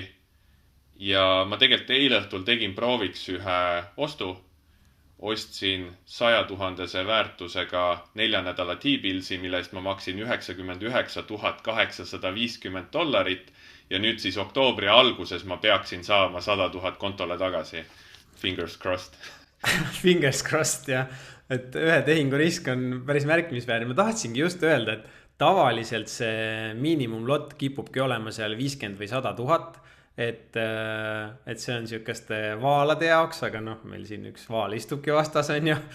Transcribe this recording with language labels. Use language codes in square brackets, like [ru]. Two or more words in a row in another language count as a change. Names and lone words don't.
[et] Ja ma tegelikult eile õhtul tegin prooviks ühe ostu. Ostsin 100 000 väärtusega 4 nädala T-billsi, mille eest ma maksin $99 850 ja nüüd siis oktoobri alguses ma peaksin saama 100 000 kontole tagasi. [en] Fingers crossed. Fingers crossed, [et] jah. Et ühe tehingu risk on päris märkimisväärne. Ma tahtsingi just öelda, et tavaliselt see miinimumlott kipubki olema seal 50 või 100 000. Et see on sihukeste vaalade jaoks, aga noh, meil siin üks vaal istubki vastas, on ju.